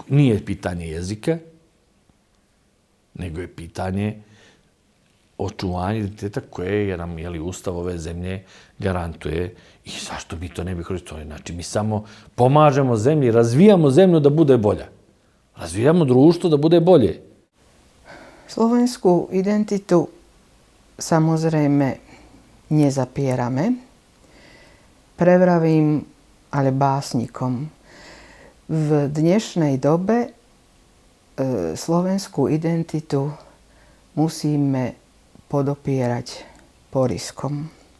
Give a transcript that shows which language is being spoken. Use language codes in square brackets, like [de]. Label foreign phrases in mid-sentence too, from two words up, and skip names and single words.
[sr] Nije pitanje jezika, nego je pitanje očuvanja identiteta koje nam Ustav ove zemlje garantuje i zašto mi to ne bi koristili. Znači, mi samo pomažemo zemlji, razvijamo zemlju da bude bolja. Razvijamo društvo da bude bolje. [sk] Slovensku identitu samozrejme nezapierame. Prevravím ale básnikom. V dnešnej dobe slovenskú identitu musíme podopierať poriskom.